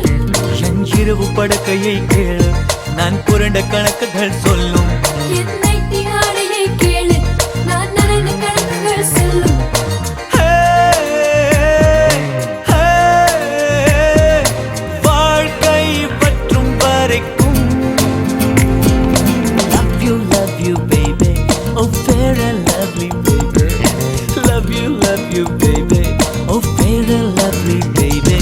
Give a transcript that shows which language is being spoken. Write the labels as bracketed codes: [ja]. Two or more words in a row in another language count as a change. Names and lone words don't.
[ta] என் இரவு படுக்கையை கேளு நான் புரண்ட கணக்குகள் சொல்லும் என்னை தியாடையை கேளு நான் நனைந்த கணக்குகள் சொல்லும் வாழ்க்கை பற்றும் வரைக்கும் [en] love you baby oh fair and lovely baby love you baby oh fair and lovely baby